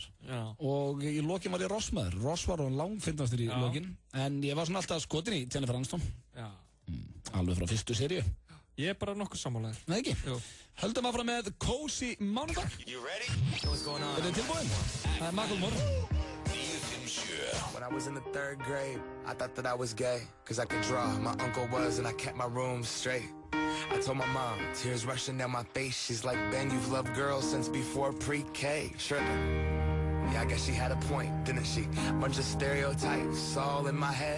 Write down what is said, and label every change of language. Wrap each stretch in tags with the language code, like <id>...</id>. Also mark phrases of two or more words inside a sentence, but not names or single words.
<is>Og í lokin var ég Ross maður. Ross var hann langfyndastur í lokin. En ég var svona alltaf skotin í Jennifer Aniston. Alveg frá fyrstu seríu. Ég bara nokkuð sammálaður. Nei ekki. Höldum áfram með Cozy Mánudag. Er þið tilbúin? Það Macklemore.</is> <en>When I was in the 3rd grade, I thought that I was gay, cause I could draw. My uncle was, and I kept my room straight. I told my mom, tears rushing down my face. She's like, Ben, you've loved girls since before pre-K. Tripping. Yeah, I guess she had a point, didn't she? Bunch of stereotypes all in my head.</en>